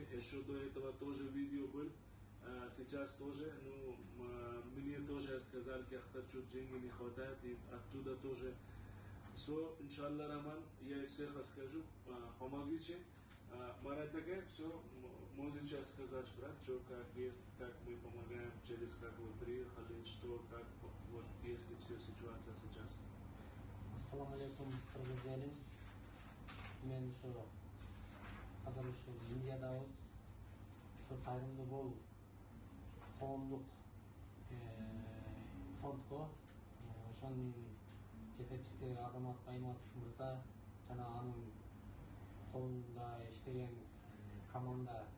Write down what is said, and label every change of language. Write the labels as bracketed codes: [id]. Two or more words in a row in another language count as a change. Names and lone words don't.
[ru] Еще до этого тоже видео был. Сейчас тоже, ну, мне тоже сказали, что чуть деньги не хватает, и оттуда тоже. So, иншаллах, Роман, я всех скажу, помогите. Марат такая, все, можете сказать, брат, что как есть, как мы помогаем, через как вы приехали, что, как, вот, есть все ситуация сейчас. [ky] Ассаламу алейкум, кыргыз элим. Мен ушу азыр ушу Индиядабыз. Ушу кайрымдуу бол коомдук фондго ошонун жетекчиси Азамат Байматов мырза жана анын колунда иштеген команда